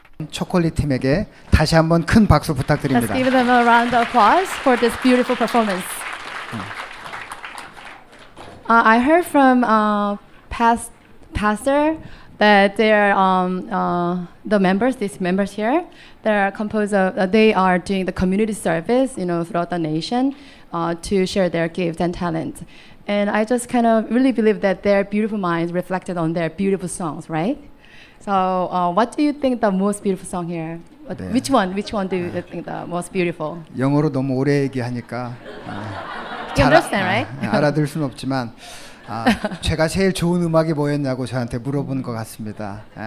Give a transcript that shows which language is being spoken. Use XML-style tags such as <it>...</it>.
<ko>초콜릿 팀에게 다시 한번 큰 박수</ko> <en>Let's</en> <ko>부탁드립니다.</ko> <en>give them a round of applause for this beautiful performance. I heard from pastor that they're the members, these members here, they're composed of. They are doing the community service, throughout the nation, to share their gifts and talents. And I just kind of really believe that their beautiful minds reflected on their beautiful songs, right? So, what do you think the most beautiful song here?</en> <ko>네.</ko> <en>Which one do you think the most beautiful?</en> <ko>영어로 너무 오래 얘기하니까</ko> <en>You understand, right?</en> <ko>알아들 수는 없지만 제가 제일 좋은 음악이 뭐였냐고 저한테 물어본 것 같습니다.</ko>